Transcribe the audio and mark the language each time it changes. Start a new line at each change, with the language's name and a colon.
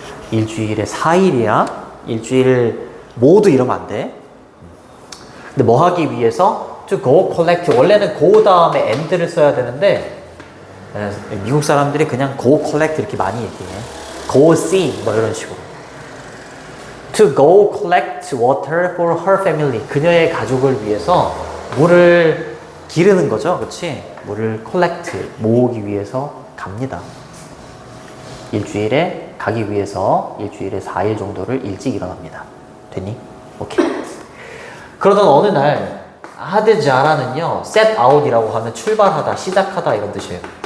Korean: 일주일에 4일이야. 일주일 모두 이러면 안 돼. 근데 뭐 하기 위해서
English: to go collect.
Korean: 원래는 go 다음에 and를 써야 되는데 미국 사람들이 그냥 go collect 이렇게 많이 얘기해. go see 뭐 이런 식으로.
English: To go collect water for her family.
Korean: 그녀의 가족을 위해서 물을 기르는 거죠. 그렇지? 물을 collect 모으기 위해서 갑니다. 일주일에 가기 위해서 일주일에 4일 정도를 일찍 일어납니다. 됐니? 오케이. 그러던 어느 날 하드자라는요, set out이라고 하면 출발하다, 시작하다 이런 뜻이에요.